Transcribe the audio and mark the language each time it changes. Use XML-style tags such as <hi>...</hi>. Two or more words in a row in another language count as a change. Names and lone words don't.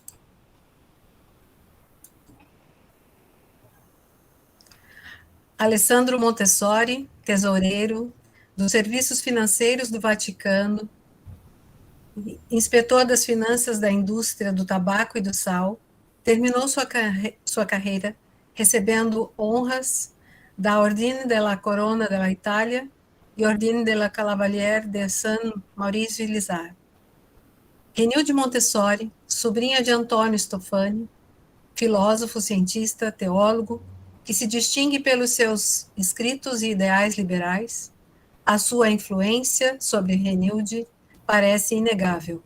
<pt>Alessandro Montessori, tesoureiro dos Serviços Financeiros do Vaticano, inspetor das finanças da indústria do tabaco e do sal, terminou sua carreira recebendo honras da Ordine della Corona della Italia e Ordine della Cavaliere de San Maurizio Lizar. Renilde Montessori, sobrinha de Antônio Stofani, filósofo, cientista, teólogo, que se distingue pelos seus escritos e ideais liberais, a sua influência sobre Renilde parece inegável.</pt>